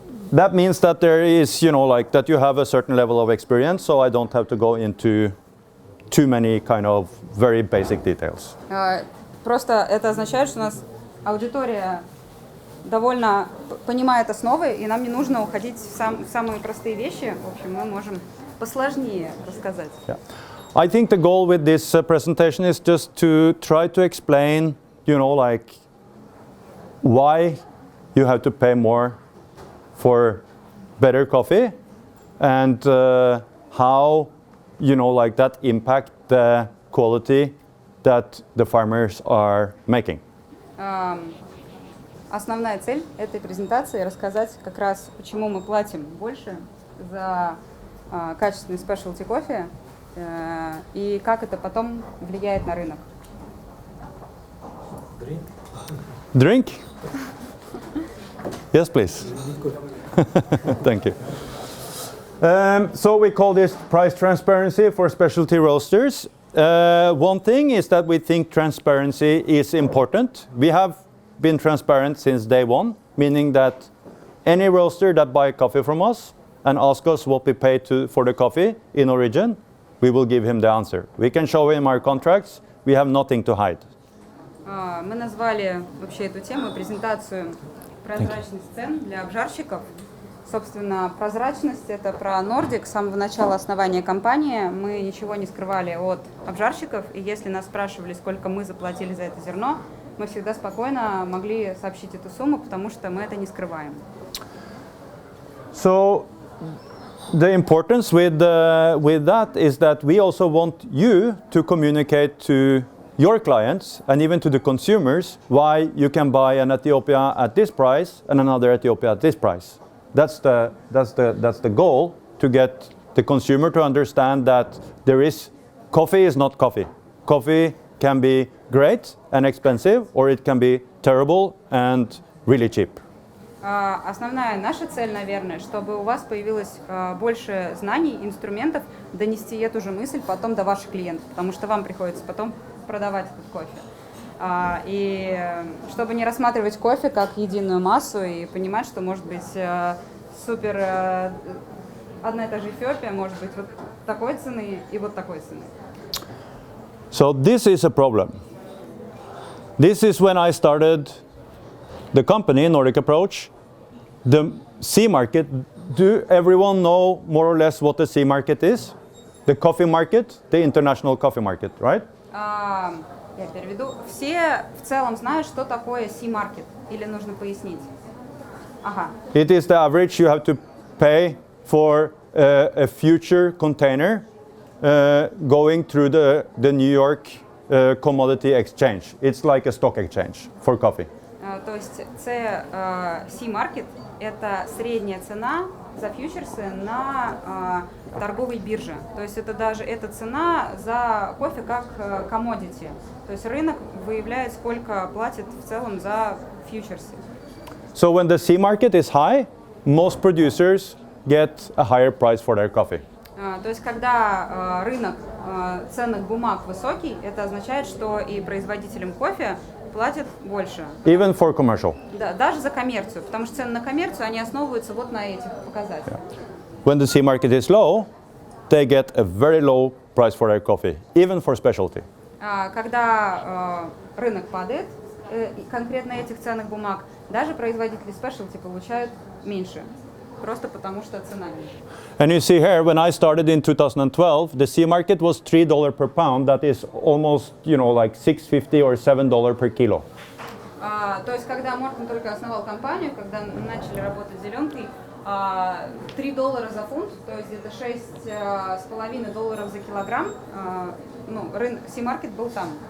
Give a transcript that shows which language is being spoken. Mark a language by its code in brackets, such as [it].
[en] That means that there is, you know, like that you have a certain level of experience, so I don't have to go into too many kind of very basic details. [ru] Просто это означает, что у нас аудитория довольно понимает основы, и нам не нужно уходить в самые простые вещи. В общем, мы можем посложнее рассказать. [en] Yeah. I think the goal with this presentation is just to try to explain, you know, like why you have to pay more for better coffee and how, you know, like that impact the quality that the farmers are making. [ru] Основная цель этой презентации — рассказать как раз, почему мы платим больше за качественный спешелти кофе и как это потом влияет на рынок. [en] Drink? Yes, please. Thank you. So we call this price transparency for specialty roasters. One thing is that we think transparency is important. We have been transparent since day one, meaning that any roaster that buys coffee from us and asks us what we pay for the coffee in origin, we will give him the answer. We can show him our contracts. We have nothing to hide. [ru] Мы назвали вообще эту тему, презентацию, прозрачность цен для обжарщиков. Собственно, прозрачность — это про Nordic. С самого начала основания компании мы ничего не скрывали от обжарщиков. И если нас спрашивали, сколько мы заплатили за это зерно, мы всегда спокойно могли сообщить эту сумму, потому что мы это не скрываем. [en] So the importance with that is that we also want you to communicate to your clients and even to the consumers why you can buy an Ethiopia at this price and another Ethiopia at this price. That's the goal, to get the consumer to understand that coffee is not coffee. Coffee can be great and expensive, or it can be terrible and really cheap. [ru] Основная наша цель, наверное, чтобы у вас появилось больше знаний, инструментов донести эту же мысль потом до ваших клиентов, потому что вам приходится потом продавать этот кофе. И чтобы не рассматривать кофе как единую массу и понимать, что может быть супер одна и та же Эфиопия может быть вот такой цены и вот такой цены. [en] So this is a problem. This is when I started the company, Nordic Approach, the C market. Do everyone know more or less what the C market is? The coffee market, the international coffee market, right? [ru] Я переведу. Все в целом знают, что такое C-market, или нужно пояснить? Ага. [en] It is the average you have to pay for a future container going through the New York commodity exchange. It's like a stock exchange for coffee. [ru] То есть це C-маркет – это средняя цена за фьючерсы на торговой бирже. То есть это цена за кофе как commodity. То есть рынок выявляет, сколько платит в целом за фьючерсы. [en] So when the C market is high, most producers get a higher price for their coffee. [ru] То есть когда рынок ценных бумаг высокий, это означает, что и производителям кофе платят больше. [en] Even for commercial. [ru] Да, даже за коммерцию, потому что цены на коммерцию, они основываются вот на этих показателях. [en] When the C market is low, they get a very low price for their coffee, even for specialty. [ru] Когда рынок падает, конкретно этих ценных бумаг, даже производители спешелти получают меньше, просто потому что цена ниже. [en] And you see here, when I started in 2012, the C market was $3 per pound. That is almost, like $6.50 or $7 per kilo. [ru] То есть, когда Мортен только основал компанию, когда начали работать с зеленкой, $3 за фунт, то есть где-то $6,5 за килограмм, рынок C-маркет был там.